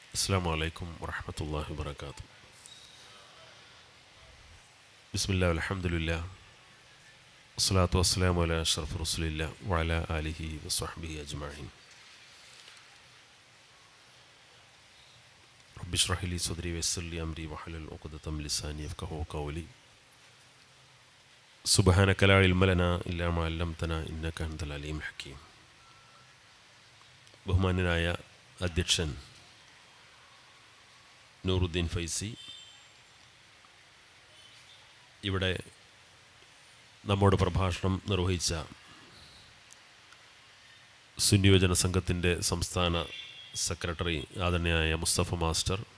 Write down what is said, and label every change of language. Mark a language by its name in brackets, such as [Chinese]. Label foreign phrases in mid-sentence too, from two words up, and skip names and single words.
[Arabic] السلام عليكم ورحمة الله وبركاته. بسم الله والحمد لله والصلاة والسلام على أشرف رسول الله وعلى آله وصحبه أجمعين. رب اشرح لي صدري ويسر لي أمري واحلل عقدة من لساني يفقهوا قولي. سبحانك لا علم لنا إلا ما علمتنا إنك أنت العليم الحكيم. [Malayalam] ബഹുമാന്യനായ അധ്യക്ഷൻ നൂറുദ്ദീൻ ഫൈസി, ഇവിടെ നമ്മോട് പ്രഭാഷണം നിർവഹിച്ച സുന്നി യുവജന സംഘത്തിൻ്റെ സംസ്ഥാന സെക്രട്ടറി ആദരണീയനായ മുസ്തഫ മാസ്റ്റർ,